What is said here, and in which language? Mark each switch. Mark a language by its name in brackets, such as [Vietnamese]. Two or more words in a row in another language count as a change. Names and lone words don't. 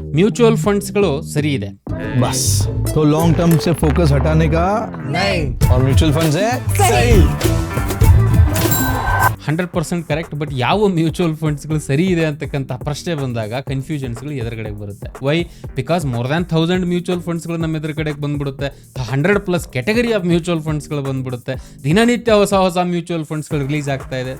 [English] mutual funds [Kannada] ಸರಿ ಇದೆ. [Hindi] बस तो [English] long term [Hindi] से फोकस हटाने का नहीं और [English] mutual fund [Hindi] से सही [Kannada] 100% ಕರೆಕ್ಟ್. ಬಟ್ ಯಾವ [English] mutual funds [Kannada] ಸರಿ ಇದೆ ಅಂತಕ್ಕಂಥ ಪ್ರಶ್ನೆ ಬಂದಾಗ ಕನ್ಫ್ಯೂಷನ್ಸ್ಗಳು ಎದುರುಗಡೆಗೆ ಬರುತ್ತೆ. [English] why? because more than 1000 mutual funds [Kannada] ನಮ್ಮ ಎದುರುಗಡೆಗೆ ಬಂದ್ಬಿಡುತ್ತೆ. 100+ [English] category of mutual funds [Kannada] ಬಂದ್ಬಿಡುತ್ತೆ. ದಿನನಿತ್ಯ ಹೊಸ ಹೊಸ [English] mutual funds release [Kannada] ಆಗ್ತಾ ಇದೆ.